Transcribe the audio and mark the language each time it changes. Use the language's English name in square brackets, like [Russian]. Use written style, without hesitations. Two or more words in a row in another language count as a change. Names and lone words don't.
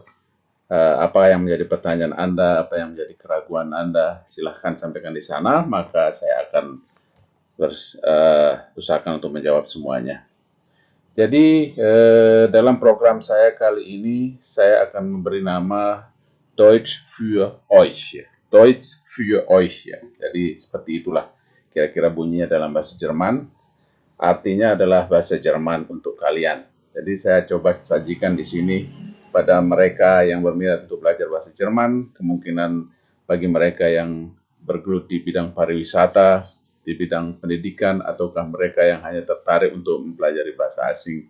[Indonesian] Apa yang menjadi pertanyaan Anda, apa yang menjadi keraguan Anda, silahkan sampaikan di sana, maka saya akan berusahakan untuk menjawab semuanya. Jadi, dalam program saya kali ini, saya akan memberi nama [German] Deutsch für euch. [Indonesian] Ya. [German] Deutsch für euch. [Indonesian] Ya. Jadi, seperti itulah kira-kira bunyinya dalam bahasa Jerman. Artinya adalah bahasa Jerman untuk kalian. Jadi, saya coba sajikan di sini pada mereka yang berminat untuk belajar bahasa Jerman, kemungkinan bagi mereka yang bergelut di bidang pariwisata, di bidang pendidikan, ataukah mereka yang hanya tertarik untuk mempelajari bahasa asing.